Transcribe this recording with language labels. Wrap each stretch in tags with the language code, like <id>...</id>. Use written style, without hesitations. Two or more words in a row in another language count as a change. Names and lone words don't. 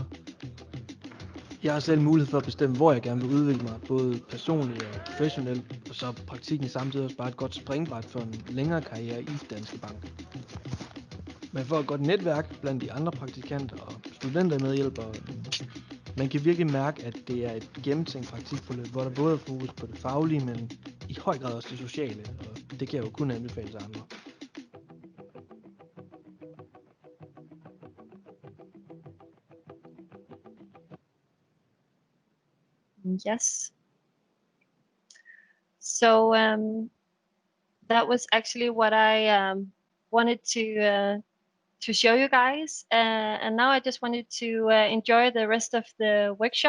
<da>Jeg har selv mulighed for at bestemme, hvor jeg gerne vil udvikle mig, både personligt og professionelt, og så praktikken samtidig også bare et godt springbræt for en længere karriere i Danske Bank. Man får et godt netværk blandt de andre praktikanter og studenter medhjælper. Man kan virkelig mærke, at det er et gennemtænkt praktikforløb, hvor der både er fokus på det faglige, men i høj grad også det sociale, og det kan jeg jo kun anbefale til andre.</da> <en>Yes. So that was actually what I wanted to show you guys, and now I just wanted to enjoy the rest of the workshop.</en>